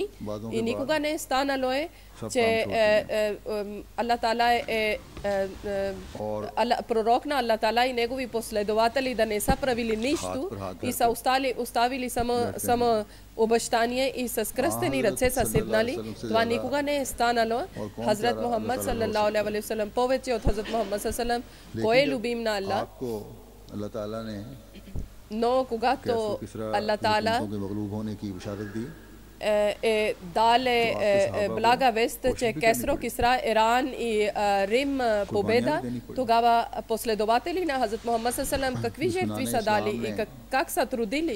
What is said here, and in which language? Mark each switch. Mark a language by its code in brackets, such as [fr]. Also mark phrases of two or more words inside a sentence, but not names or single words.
[bg] И никога не е станало че Allah Ta'ala е пророк на Allah Ta'ala и негови последователи да не са правили нищо и са оставили само обещание и с кръстени ръце са седнали. Това никога не е станало. Хазрат Мухаммад [ar] صلى الله عليه وسلم, [bg] повече от Хазрат Мухаммад [ar] صلى الله عليه وسلم, [bg] кой е любим на Allah. Но когато Allah Ta'ala дали блага вест, че Кесро, Кисра, Иран и Рим победа, тогава последователи на Хазрат Мухаммад саллалаху какви жертви са дали и как са трудили.